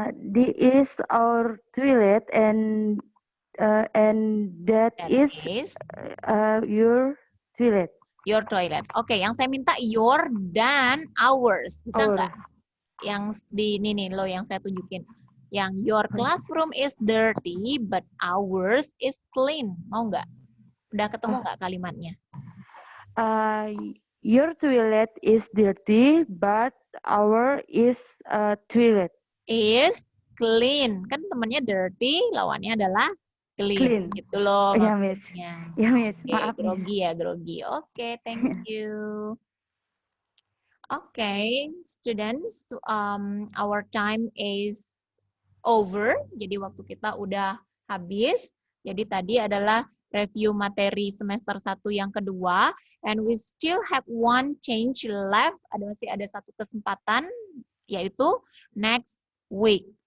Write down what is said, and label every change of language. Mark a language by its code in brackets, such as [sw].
[en] This is our toilet and that is your toilet. Your toilet. [id] Oke, yang saya minta your dan ours. Bisa [en] Our. [id] nggak? Yang di ini nih lo yang saya tunjukin. [en] Yang your classroom is dirty but ours is clean. [id] Mau nggak? Udah ketemu nggak kalimatnya? [en] Your toilet is dirty, but our is toilet. Is clean. [id] Kan temannya dirty, lawannya adalah clean. [en] Clean. [id] Gitu loh. Ya, Miss. maksudnya. Ya, Miss. Oke, Maaf, Miss. grogi ya, grogi. Oke, [en] thank you. Okay, students, our time is over. [id] Jadi waktu kita udah habis. Jadi tadi adalah review materi semester 1 yang kedua. [en] And we still have one change left. [id] Masih ada satu kesempatan, yaitu next week.